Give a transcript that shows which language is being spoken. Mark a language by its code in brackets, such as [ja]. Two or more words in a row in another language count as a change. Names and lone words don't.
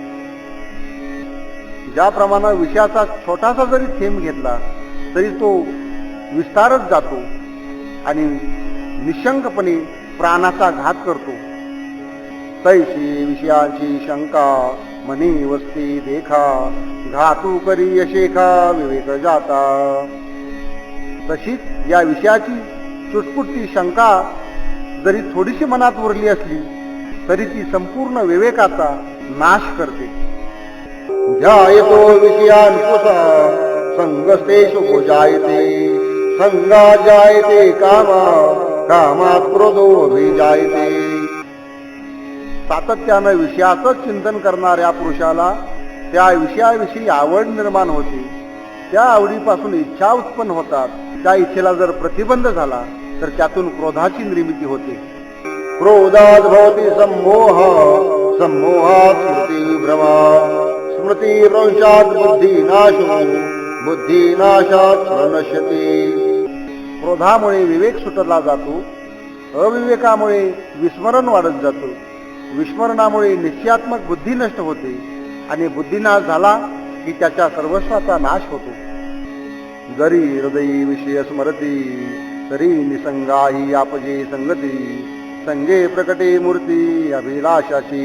[mr] ज्याप्रमाणे विषयाचा छोटासा जरी थेंब घेतला तरी तो विस्तारच जातो आणि निशंकपणे प्राणाचा घात करतो. तैशी विषयांची शंका मनी वस्ती देखा, घातू करी यशेखा विवेक जाता. तशीच या विषयाची चुटपुटती शंका जरी थोडीशी मनात उरली असली तरी ती संपूर्ण विवेकाचा नाश करते. [sa] ध्यायतो विषयांकुशा संगस्तेषु भुजायते, संगा जायते कामा, कामात क्रोधो अभिजायते. [mr] सातत्यानं विषयाचंच चिंतन करणाऱ्या पुरुषाला त्या विषयाविषयी आवड निर्माण होते. त्या आवडीपासून इच्छा उत्पन्न होतात. त्या इच्छेला जर प्रतिबंध झाला तर त्यातून क्रोधाची निर्मिती होते. [sa] क्रोधात भवति सम्मोह, सम्मोहात स्मृती विभ्रमा, स्मृती भ्रंशात बुद्धिनाशो, बुद्धिनाशात प्रणश्यते. [mr] क्रोधामुळे विवेक सुटला जातो, अविवेकामुळे विस्मरण वाढत जातो, विस्मरणामुळे निश्चयात्मक बुद्धी नष्ट होते आणि बुद्धिनाश झाला की त्याच्या सर्वस्वाचा नाश होतो. जरी हृदयी विषय स्मरती, तरी निसंगाही आपजे संगती, संगे प्रकटे मूर्ती अभिलाषाची.